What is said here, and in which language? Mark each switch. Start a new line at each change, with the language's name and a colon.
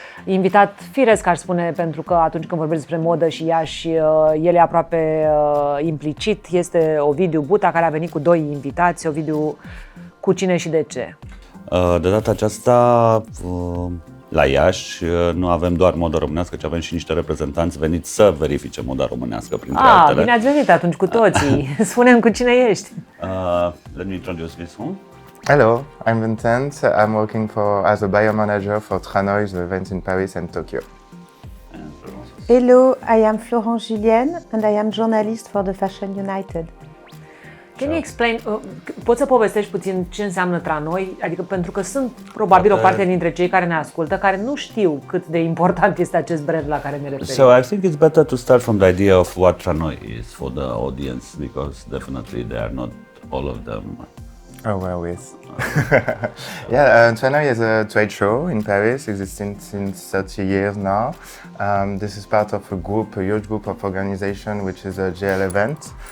Romanian: Invitat firesc, aș spune, pentru că atunci când vorbesc despre modă și Iași, el e aproape implicit, este Ovidiu Buta, care a venit cu doi invitați. Ovidiu, cu cine și de ce? De data aceasta, la Iași nu avem doar moda românească, ci avem și niște reprezentanți veniți să verifice moda românească, printre altele. Bine ați venit atunci cu toții. Spune-mi cu cine ești.
English: Let me introduce this one. Hello, I'm Vincent. I'm working as a buyer manager for Tranoi, the events in Paris and Tokyo. Hello, I am Florence, Julienne, and I am journalist for the Fashion United. Can you explain,
Romanian: poți să povestești puțin ce înseamnă Tranoi? Adică pentru că sunt probabil o parte dintre cei care ne ascultă care nu știu cât de important este acest brand la care ne referim.
English: So I think it's better to start from the idea of what Tranoi is for the audience, because definitely they are not all of them. Oh, well, yes. Yeah, Tranoi is a trade show in Paris, existing since 30 years now. This is part of a huge group of organization, which is a GL event.